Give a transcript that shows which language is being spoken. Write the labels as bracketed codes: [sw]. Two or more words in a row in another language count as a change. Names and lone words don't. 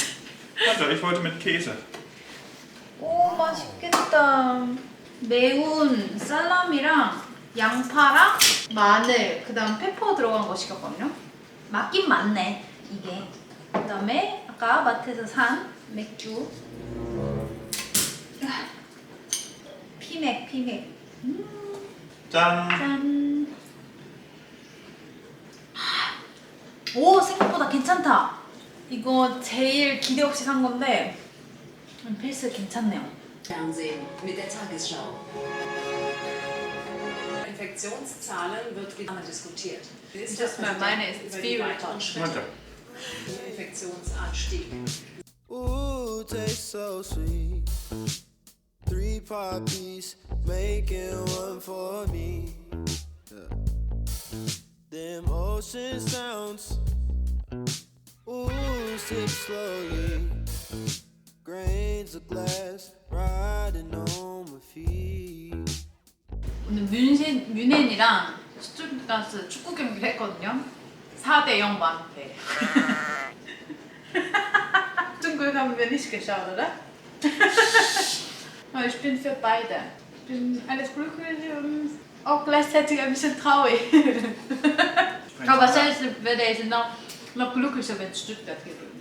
[de] Also, ich wollte mit Käse. [ko] 오, 맛있겠다. 매운 살라미랑 양파랑 마늘, 그 다음 페퍼 들어간 거 시켰거든요. 맞긴 맞네, 이게. 그 다음에 아까 마트에서 산 맥주. 피맥. 짠. 짠. 오, 생각보다 괜찮다. 이거 제일 기대 없이 산 건데 필스 괜찮네요. [de] Fernsehen mit der Tagesschau. Infektionszahlen wird wieder diskutiert. meine ist über die viel weiteren Schritte. Infektionsanstieg. [en] Ooh, tastes so sweet. 3 poppies making one for me. Yeah. Them ocean sounds. Ooh, sip slowly. Grains of glass riding on my feet. [ko] 오늘 뮌헨이랑 슈투트가르트 축구 경기를 했거든요. 4-0 완패. [de] Zum Glück haben wir nicht geschaut, oder? Aber ich bin für beide. Ich bin alles glücklich und auch gleichzeitig ein bisschen traurig. Aber selbst würde ich noch glücklicher, wenn es Stuttgart gewinnt.